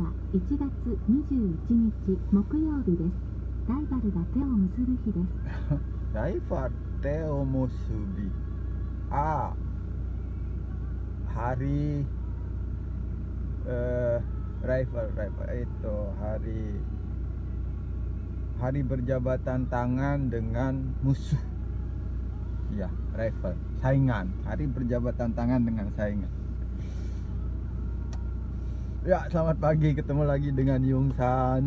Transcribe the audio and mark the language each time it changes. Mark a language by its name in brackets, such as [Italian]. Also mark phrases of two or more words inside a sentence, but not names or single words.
[Japanese] 1 月21日木曜日です。ライバルが手を結ぶ日です。ライバル手を結び。 [Indonesian] Hari rival itu hari berjabatan tangan dengan musuh. Ya, rival, saingan. Hari berjabatan tangan dengan saingan. Ya, selamat pagi, ketemu lagi dengan Yungsan.